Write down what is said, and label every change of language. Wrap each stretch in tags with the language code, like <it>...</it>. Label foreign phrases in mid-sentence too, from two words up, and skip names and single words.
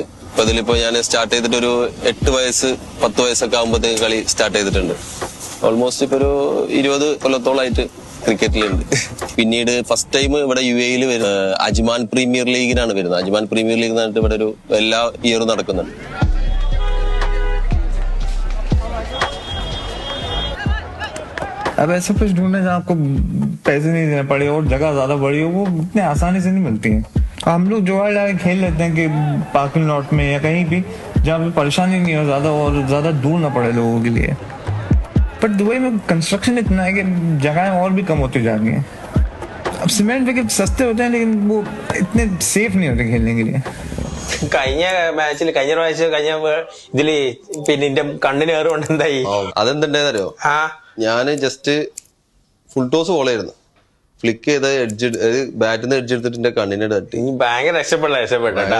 <ml>അപ്പൊ അതിലിപ്പോ ഞാൻ സ്റ്റാർട്ട് ചെയ്തിട്ട് ഒരു 8 വയസ്സ് 10 വയസ്സൊക്കെ ആകുമ്പോഴത്തേക്ക് കളി സ്റ്റാർട്ട് ചെയ്തിട്ടുണ്ട്. ഓൾമോസ്റ്റ് ഇപ്പൊ ഒരു 20 കൊല്ലത്തോളമായിട്ട് ക്രിക്കറ്റിലുണ്ട്. പിന്നീട്</ml> <en>first time</en> <ml>ഇവിടെ UAE അജ്മാൻ പ്രീമിയർ ലീഗിനാണ് വരുന്നത്. അജ്മാൻ പ്രീമിയർ ലീഗ് എന്നിട്ട് ഇവിടെ ഒരു എല്ലാ ഇയറും നടക്കുന്നുണ്ട്.</ml> <hi>अब ऐसा कुछ ढूंढना जहाँ आपको पैसे नहीं देने पड़े और जगह ज्यादा बड़ी हो, वो इतने आसानी से नहीं मिलती है. हम लोग जुगाड़ लगा खेल लेते हैं कि</hi> <en>parking lot</en> <hi>में या कहीं भी जहाँ पे परेशानी नहीं हो ज्यादा और ज्यादा दूर ना पड़े लोगों के लिए. बट दुबई में कंस्ट्रक्शन इतना है कि जगहें और भी कम होती जा रही हैं. अब</hi> <en>cement wicket</en> <hi>सस्ते होते हैं लेकिन वो इतने सेफ नहीं होते खेलने के लिए.</hi> <ml>കഴിഞ്ഞ പ്രാവശ്യം ഇതില് പിന്നെ എന്റെ കണ്ണിന് ഏറുകൊണ്ട് എന്തായി, അതെന്തുണ്ടായെന്നറിയോ, ഞാന് ജസ്റ്റ്</ml> <en>full toss</en> <ml>ബോളായിരുന്നു. ഫ്ലിക്ക് ചെയ്ത എഡ്ജ് ബാറ്റിന്ന് എഡ്ജ് എടുത്തിട്ട് എന്റെ കണ്ണിനെ തട്ടി. ഭയങ്കര രക്ഷപ്പെട്ട</ml>